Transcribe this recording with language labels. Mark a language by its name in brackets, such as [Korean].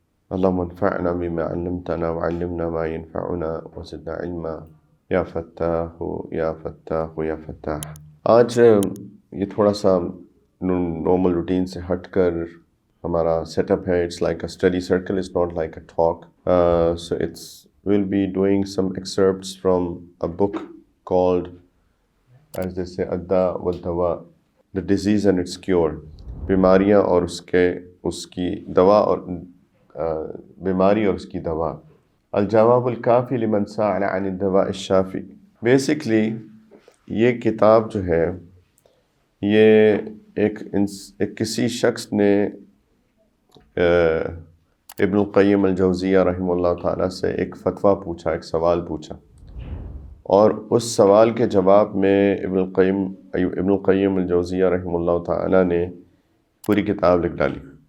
[Arabic] اللہم انفعنا بما علمتنا وعلمنا ما ينفعنا وزدنا علما یا فتاح یا فتاح یا فتاح. [Urdu] آج یہ تھوڑا سا نارمل روٹین سے ہٹ کر ہمارا سیٹ اپ ہے. [English] It's like a study circle, it's not like a talk. So it's we'll be doing some excerpts from a book called, as they say, Adda wal Dawa, The Disease and Its Cure. [Urdu] بیماریاں اور اس کی دوا، اور بیماری اور اس کی دوا. الجواب الکافی لمن سأل عن الدواء الشافی. بیسکلی یہ کتاب جو ہے یہ ایک کسی شخص نے ابن القیم الجوزیہ رحمہ اللہ تعالیٰ سے ایک فتویٰ پوچھا، ایک سوال پوچھا، اور اس سوال کے جواب میں ابن القیم الجوزیہ رحمہ اللہ تعالیٰ نے پوری کتاب لکھ ڈالی.